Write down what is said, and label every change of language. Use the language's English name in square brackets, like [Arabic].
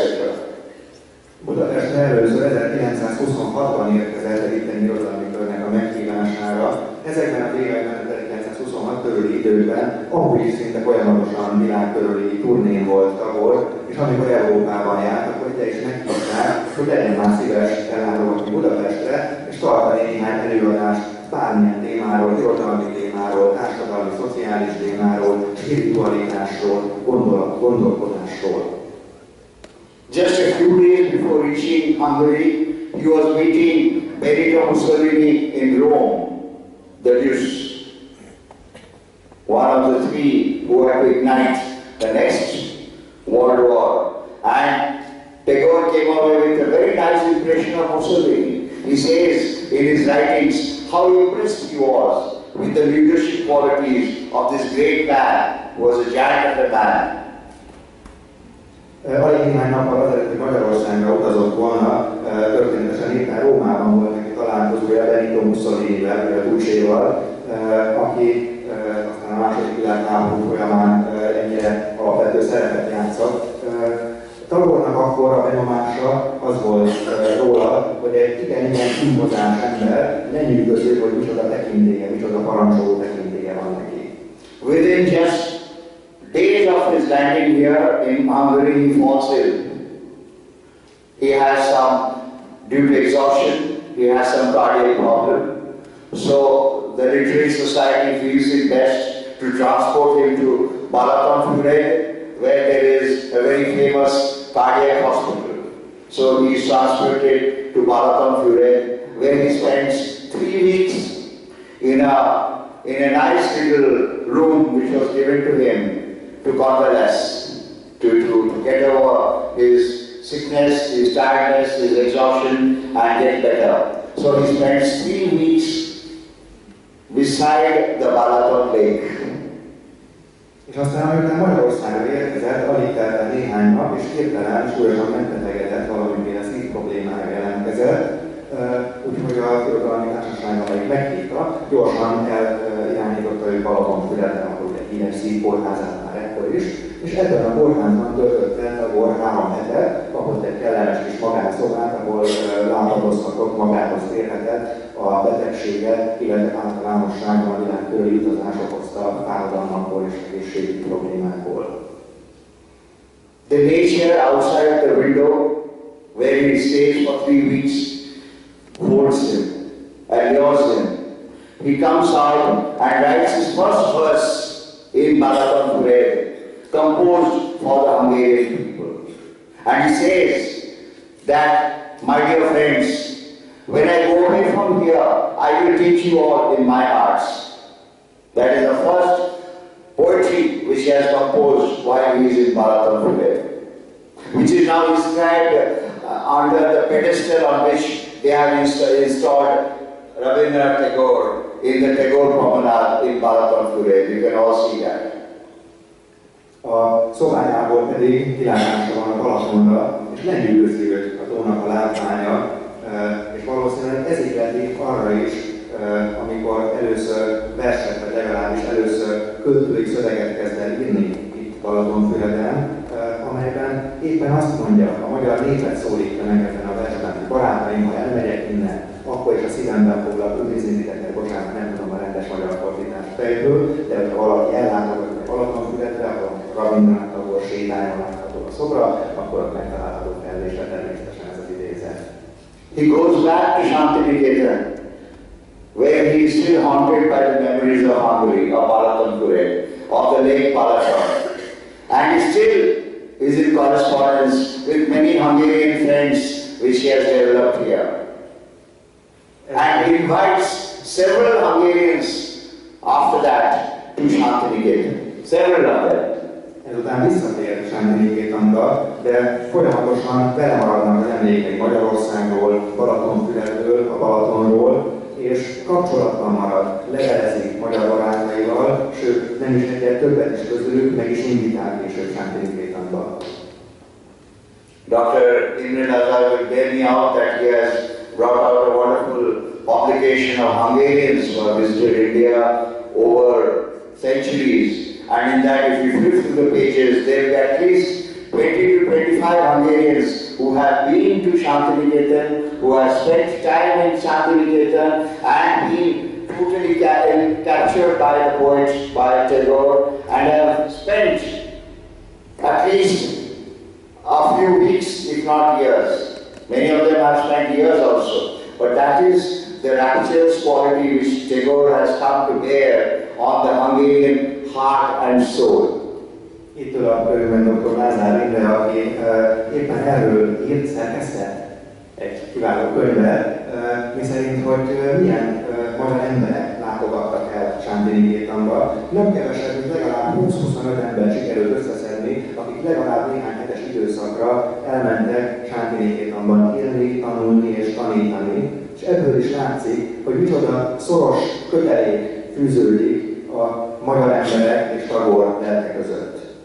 [English] etc. [Hungarian] Budapestre először 1926-ban érkezett egy itteni irodalmi körnek a meghívására. Ezekben az években, 1926 körüli időkben, amúgy is szinte folyamatosan világkörüli turnén volt Tagore, és amikor Európában járt, akkor ide is meghívták, hogy legyen már szíves ellátogatni Budapestre, és tartani néhány előadást bármilyen témáról, irodalmi témáról, társadalmi, szociális témáról, spiritualitásról, gondolkodásról. [English] Just a few days before reaching Hungary, he was meeting Benito Mussolini in Rome, the Deuce, one of the three who had to ignite the next World War. And Tagore came away with a very nice impression of Mussolini. He says in his writings how impressed he was with the leadership qualities of this great man who was a giant of a man. [Hungarian] Alig néhány nappal azelőtt, hogy Magyarországra utazott volna, történetesen éppen Rómában volt neki találkozója Benito Mussolinivel, vagy a Ducéval, aki aztán a második világháború folyamán ennyire alapvető szerepet játszott. Tagore-nak akkor a benyomása az volt róla, hogy egy igen impozáns ember, lenyűgöző, hogy micsoda tekintélye, micsoda parancsoló tekintélye van neki. [English] Within just days of his landing here in Hungary, he falls ill. He has some, due to exhaustion, he has some cardiac problem. So the Literary Society feels it best to transport him to Balatonfüred, where there is a very famous cardiac hospital. So he is transported to Balatonfüred, where he spends 3 weeks in a nice little room which was given to him to convalesce, to get over his sickness, his tiredness, his exhaustion, and get better. So he spends 3 weeks beside the Balaton Lake. [Hungarian] És aztán, amikor Magyarországra érkezett, alig telt el néhány nap, és hirtelen súlyosan megbetegedett, valamiféle szív problémája jelentkezett. Úgyhogy az irodalmi társaság, amelyik meghívta, gyorsan elirányította őt Balatonfüredre, ahol egy híres szívkórházán már ekkor is, és ebben a kórházban töltött Tagore 3 hetet, kapott egy kellemes kis magánszobát, ahol látogathatott, magához térhetett a betegséget, illetve általánosságban a világ körüli utazás okozta fáradalmakból és egészségügyi problémákból. [English] The nature outside the window, where he stays for 3 weeks, holds him and lures him. He comes out and writes his first verse in Balatonfüred, composed for the Hungarian people. And he says that, my dear friends, when I go away from here, I will teach you all in my hearts. That is the first poetry which he has composed while he is in Balatonfüred, which is now inscribed under the pedestal on which they have installed Rabindranath Tagore in the Tagore Promenade in Balatonfüred. You can all see that. [Hungarian] A szobájából pedig kilátása van a Balatonra, és lenyűgözi őt a tónak a látványa, és valószínűleg ez ihleti arra is, amikor először verset, vagy legalábbis először költői szöveget kezd el írni itt Balatonfüreden, amelyben éppen azt mondja, a magyar népet szólítja meg ezen a versben, hogy barátaim, ha elmegyek innen, akkor is a szívemben foglak őrizni titeket, bocsánat, nem tudom a rendes magyar fordítást fejből, de hogyha valaki ellátogat a Balatonfüredre, ahol Rabindranath Tagore sétáljon látható a szobra, akkor ott megtalálható felvésre természetesen ez az idézet. [English] he goes back to Shantiniketan, where he is still haunted by the memories of Hungary, of Balatonpure, of the Lake Balaton. And he still is in correspondence with many Hungarian friends which he has developed here. And he invites several Hungarians after that to Shantiniketan. Several of them. [Hungarian] Ezután visszatér Shantiniketanba, de folyamatosan belemaradnak az emlékei Magyarországról, Balatonfüredről, a Balatonról, és kapcsolatban marad, levelezik magyar barátaival, sőt nem is egyet többet is közülük, meg is invitál később Shantiniketanba. [English] Dr. Rabindranath will bear me out that he has brought out a wonderful publication of Hungarians who have visited India over centuries. And in that, if you flip through the pages, there will be at least 20 to 25 Hungarians who have been to Shantiniketan, who have spent time in Shantiniketan and been totally captured by the poet, by Tagore, and have spent at least a few weeks, if not years. Many of them have spent years also. But that is the rapturous quality which Tagore has come to bear on the Hungarian heart and soul. [Hungarian] Itt ül a körülben dr. Lázár Imre, aki éppen erről írt, szerkesztett egy kiváló könyvet, miszerint, hogy milyen magyar emberek látogattak el Shantiniketanba. Nem kevesebb, mint legalább 20-25 ember sikerült összeszedni, akik legalább néhány hetes időszakra elmentek Shantiniketanban élni, tanulni és tanítani, és ebből is látszik, hogy micsoda szoros kötelék fűződik a magyar emberek és Tagore lelke között.